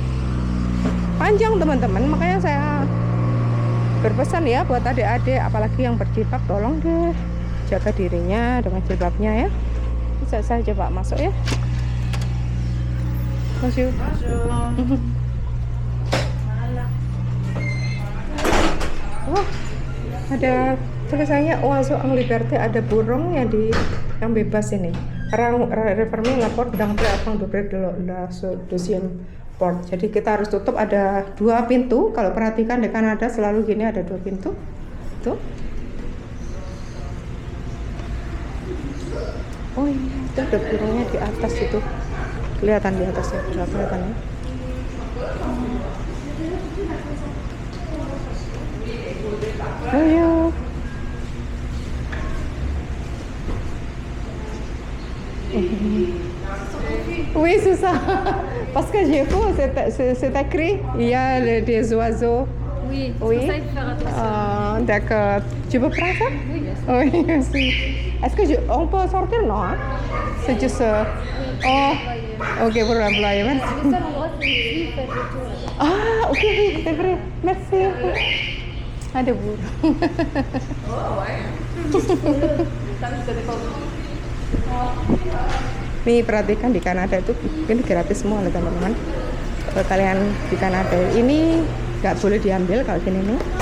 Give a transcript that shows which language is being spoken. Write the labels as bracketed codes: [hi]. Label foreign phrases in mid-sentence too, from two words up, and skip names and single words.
[id] Panjang teman-teman, makanya saya berpesan ya buat adik-adik, apalagi yang berjilbab, tolong deh jaga dirinya dengan jilbabnya ya. Bisa saya coba masuk ya. Masuk. Oh, ada tulisannya [fr] Oiseau en liberté, [id] ada burung yang bebas ini. [fr] Referme la porte d'entrée avant d'ouvrir la deuxième porte. [id] Jadi kita harus tutup, ada 2 pintu. Kalau perhatikan di Kanada selalu gini, ada 2 pintu. Tuh. Oh iya, itu ada burungnya di atas itu. Kelihatan di atas ya, bisa kelihatan ya. Ayo. [fr] Oui, c'est ça. Parce que j'ai vu, c'est écrit, il y a des oiseaux. Oui, Oui. c'est pour ça qu'il faut faire attention. D'accord. Tu veux prendre ça? Oui, bien sûr. Oui, merci. Est-ce que on peut sortir? Non, hein? C'est juste... Oh, ok, pour l'employé, merci. Le seul endroit, c'est ici, faites le tour. Ah, ok, oui, c'est vrai. Merci. [id] Ada burung. Nih perhatikan, di Kanada itu ini gratis semua loh teman-teman. Kalau kalian di Kanada ini nggak boleh diambil kalau gini nih.